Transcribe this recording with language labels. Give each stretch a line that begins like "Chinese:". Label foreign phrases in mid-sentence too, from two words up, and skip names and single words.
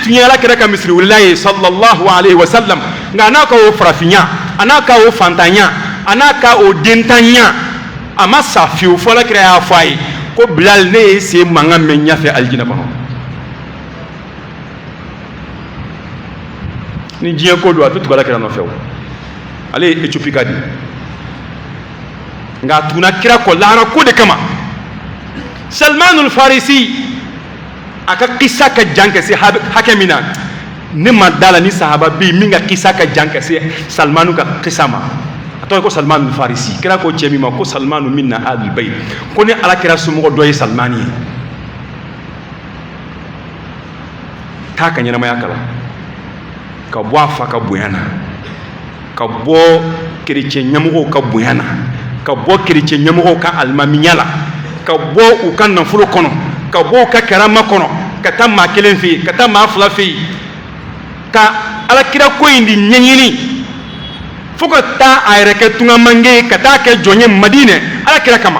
Bambara: tun ye alakira ka misiriwelela ye
Arabic: صلى الله عليه وسلم
Bambara: nka a n'a ka o farafinya a n'a ka o fantanya a n'a ka o dentanya a ma sa fiyewu fɔ alakira y'a fɔ a ye ko Bilal ne ye sen mankan mɛn ɲɛfɛ alijinɛ kɔnɔ ni diɲɛ ko don a tɛ tugu alakira nɔfɛ o, ale ye Éthiopie ka di, nka a tuguna kira kɔ lahara ko de kama. Salmanul Farisi a ka kisa ka jan ka se hakɛ min na, ne ma da la ni sahaba bɛ yen min ka kisa ka jan ka se Salmanu ka kisa ma. A tɔgɔ ko Salmanul Farisi, kira ko cɛ min ma ko Salmanu minna
Arabic: أهل البيت,
Bambara: ko ni alakira somɔgɔ dɔ ye Salmani ye, taa ka ɲɛnamaya kalan, ka bɔ a fa ka bonya na, ka bɔ kerecɛn ɲɛmɔgɔw ka bonya na, ka bɔ kerecɛn ɲɛmɔgɔw ka alimamiya la, ka bɔ u ka nafolo kɔnɔ, ka bɔ u ka karama kɔnɔ, ka taa maa kelen fɛ yen, ka taa maa fila fɛ yen, ka alakira ko in di ɲɛɲini fo ka taa a yɛrɛ kɛ tungamange ye, ka taa kɛ jɔn ye Madinɛ alakira kama.